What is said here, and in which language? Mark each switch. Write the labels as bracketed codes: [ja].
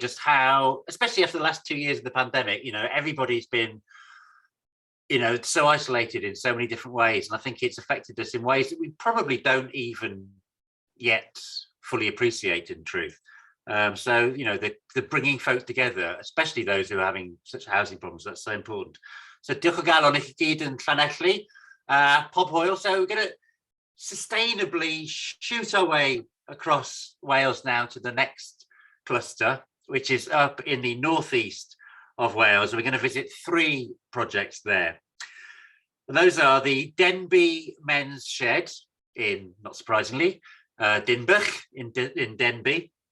[en] Just how, especially after the last 2 years of the pandemic, everybody's been, so isolated in so many different ways, and I think it's affected us in ways that we probably don't even yet fully appreciate, in truth. So the bringing folk together, especially those who are having such housing problems, that's so important. [cy] So diolch o galon I chi gyd yn Llanelli, pob hwyl. [en] So we're going to sustainably shoot our way across Wales now to the next cluster, which is up in the northeast of Wales. And we're going to visit 3 projects there. And those are the Denbigh Men's Shed in, not surprisingly, Dinbych in Denbigh.